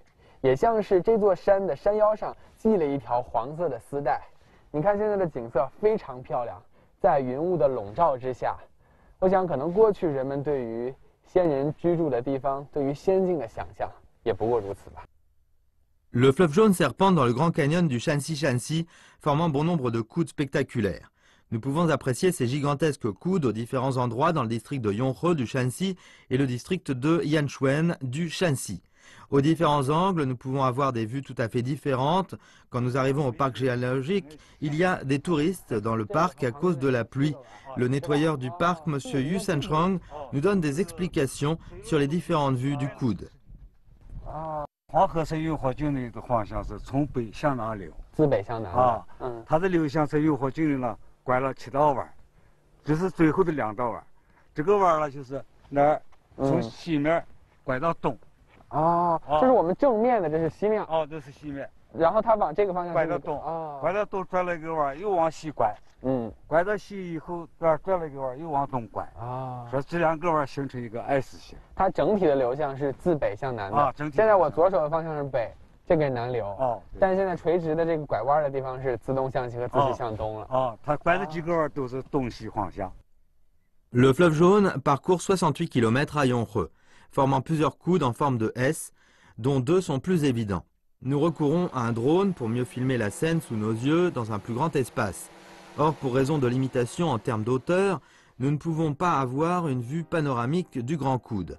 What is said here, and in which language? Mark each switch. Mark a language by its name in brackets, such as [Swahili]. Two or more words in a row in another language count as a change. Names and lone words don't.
[Chinese] 也像是这座山的山腰上系了一条黄色的丝带。你看现在的景色非常漂亮，在云雾的笼罩之下，我想可能过去人们对于仙人居住的地方，对于仙境的想象，也不过如此吧。 [French] Le fleuve Jaune serpente dans le grand canyon du Shanxi, formant bon nombre de coudes spectaculaires. Nous pouvons apprécier ces gigantesques coudes aux différents endroits dans le district de Yonhe du Shanxi et le district de Yanchuan du Shanxi. Aux différents angles, nous pouvons avoir des vues tout à fait différentes. Quand nous arrivons au parc géologique, il y a des touristes dans le parc à cause de la pluie. Le nettoyeur du parc, M. Yu Sanchong, nous donne des explications sur les différentes vues du coude. [Chinese] 黄河在永和境内的方向是从北向南流，自北向南啊，它的流向在永和境内呢拐了7道弯，这是最后的2道弯。这个弯呢就是那儿从西面拐到东。哦，这是我们正面的，这是西面。哦，这是西面。然后它往这个方向拐到东，拐到东转了一个弯，又往西拐。拐到西以后，转了一个弯，又往东拐。说这2个弯形成一个 S 型。它整体的流向是自北向南的。整体。现在我左手的方向是北，这个是南流。哦。但是现在垂直的这个拐弯的地方是自东向西和自西向东了。哦，它拐的几个弯都是东西方向。 [French] Le fleuve Jaune parcourt 68 km à Yonhe, formant plusieurs coudes en forme de S, dont 2 sont plus évidents. Nous recourons à un drone pour mieux filmer la scène sous nos yeux dans un plus grand espace. Or, pour raison de limitation en termes d'auteur, nous ne pouvons pas avoir une vue panoramique du grand coude.